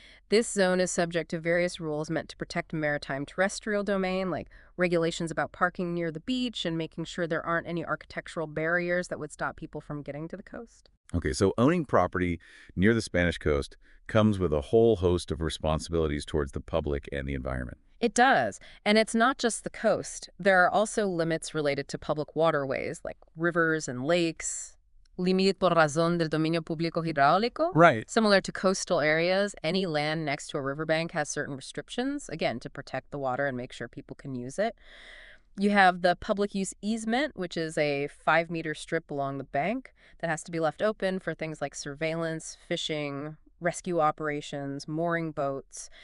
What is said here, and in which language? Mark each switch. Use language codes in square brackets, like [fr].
[en] This zone is subject to various rules meant to protect maritime terrestrial domain, like regulations about parking near the beach and making sure there aren't any architectural barriers that would stop people from getting to the coast. Okay, so owning property near the Spanish coast comes with a whole host of responsibilities towards the public and the environment. It does. And it's not just the coast. There are also limits related to public waterways, like rivers and lakes. [es] Límite por razón del dominio público hidráulico. [en] Right. Similar to coastal areas, any land next to a riverbank has certain restrictions, again, to protect the water and make sure people can use it. You have the public use easement, which is a 5-meter strip along the bank that has to be left open for things like surveillance, fishing, rescue operations, mooring boats.